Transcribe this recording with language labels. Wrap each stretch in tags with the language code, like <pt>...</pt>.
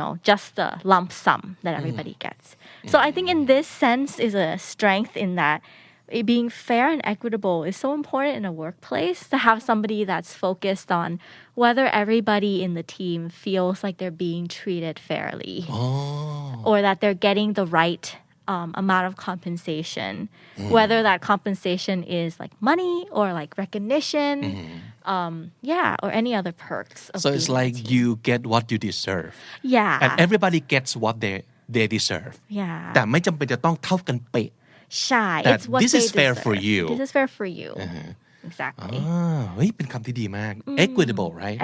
<en>just the lump sum that everybody gets so I think in this sense is a strength in that being fair and equitable is so important in a workplace to have somebody that's focused on whether everybody in the team feels like they're being treated fairly or that they're getting the right amount of compensation whether that compensation is like money or like recognition or any other perks so it's like you get what you deserve and everybody gets what they deserve</en> <th>แต่ไม่จำเป็นจะต้องเท่ากันเป๊ะ ใช่</th> <en>it's what this is fair for you this is fair for you exactly</en> <th>เฮ้ยเป็นคำที่ดีมาก equitable right</th>